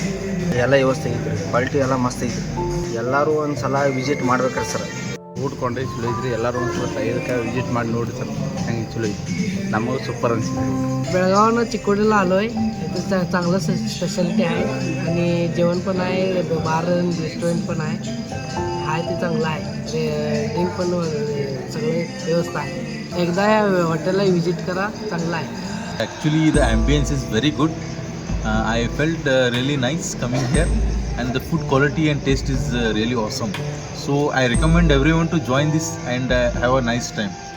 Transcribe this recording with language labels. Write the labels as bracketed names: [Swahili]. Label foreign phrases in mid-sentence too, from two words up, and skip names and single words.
[Kannada] ಎಲ್ಲ ವ್ಯವಸ್ಥೆ ಐತ್ರಿ. ಕ್ವಾಲಿಟಿ ಎಲ್ಲ ಮಸ್ತ್ ಐತ್ರಿ. ಎಲ್ಲರೂ ಒಂದು ಸಲ ವಿಸಿಟ್ ಮಾಡ್ಬೇಕ್ರಿ ಸರ್. ಊಟ ಕೊಂಡ್ರೆ ಚಲೋ ಐತ್ರಿ. ಎಲ್ಲರೂ ಒಂದು ಸಲ ಇದಕ್ಕೆ ವಿಸಿಟ್ ಮಾಡಿ ನೋಡಿ ಸರ್, ಹೆಂಗೆ ಚಲೋ ಐತಿ. ನಮಗೆ ಸೂಪರ್ [Marathi] बेळगाव चिकोडीला आलो आहे. इथं चांगलं स्पेशालिटी आहे आणि जेवण पण आहे, बार रेस्टॉरंट पण आहे. ते चांगलं आहे. ड्रिंक पण सगळे व्यवस्था आहे. एकदा या हॉटेलला विजिट करा, चांगलं आहे. [English] Actually the ambience is very good. I felt really nice coming here and the food quality and taste is really awesome. So I recommend everyone to join this and have a nice time.